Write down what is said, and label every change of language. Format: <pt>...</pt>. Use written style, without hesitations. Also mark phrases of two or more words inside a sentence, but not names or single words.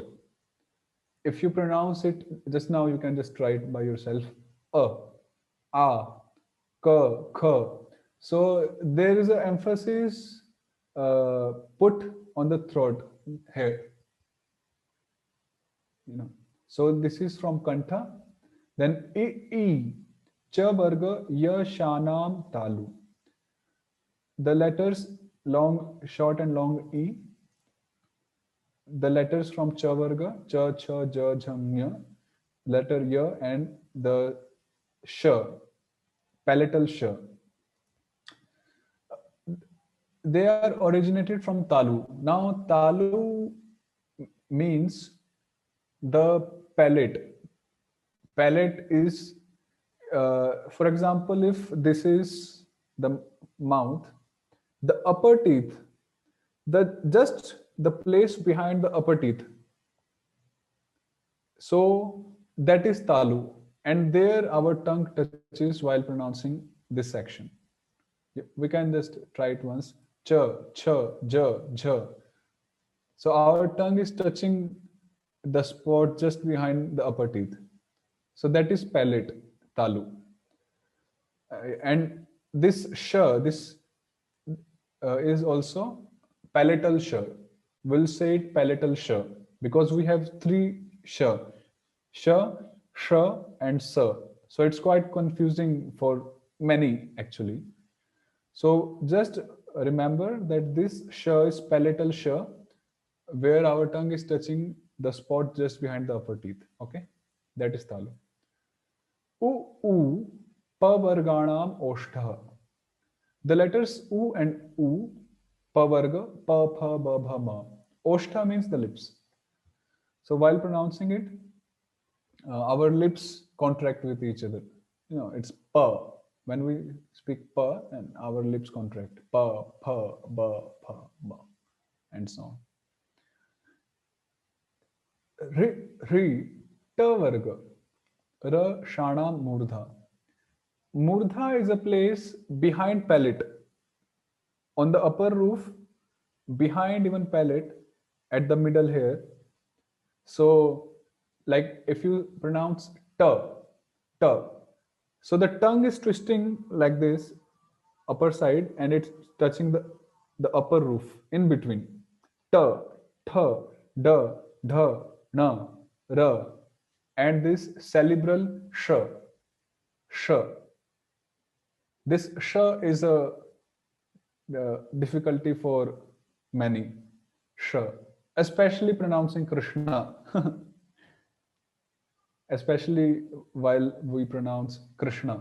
<en>If you pronounce it just now, you can just try it by yourself. A, ka, kha. So there is an emphasis put on the throat here. So this is from kantha.</en> <sa>Then e, cha varga ya shanam talu.</sa> <en>The letters long, short and long e. The letters from cha varga, cha, cha, ja, jham, nya, letter ya, and the sh, palatal sh. They are originated from talu. Now talu means the palate. Palate is, for example, if this is the mouth, the upper teeth, just the place behind the upper teeth. So that is talu, and there our tongue touches while pronouncing this section. We can just try it once. Cha, cha, ja, jha. So our tongue is touching the spot just behind the upper teeth. So that is palate, talu. And this sh, this is also palatal sh. We'll say it palatal sh because we have three sh, sh, sh, and sa. So it's quite confusing for many actually. So just remember that this sh is palatal sh, where our tongue is touching the spot just behind the upper teeth. Okay, that is talu.</en> <sa>U, pa varganam oshtha.</sa> <en>The letters u and u, pa varga, pa, pha, ba, bha, ma. Oshtha means the lips. So while pronouncing it, our lips contract with each other. It's pa. When we speak pa, and our lips contract. Pa, pha, ba, pha, ba, and so on.</en> <sa>Ri, ta varga. Ra, shana, murdha.</sa> <en>Murdha is a place behind palate, on the upper roof, behind even palate, at the middle here. So, like if you pronounce ta, ta, so the tongue is twisting like this, upper side, and it's touching the upper roof in between. Ta, tha, da, dha, na, ra, and this cerebral sh, sh. This sh is a difficulty for many, sh, especially pronouncing Krishna, especially while we pronounce Krishna.</en>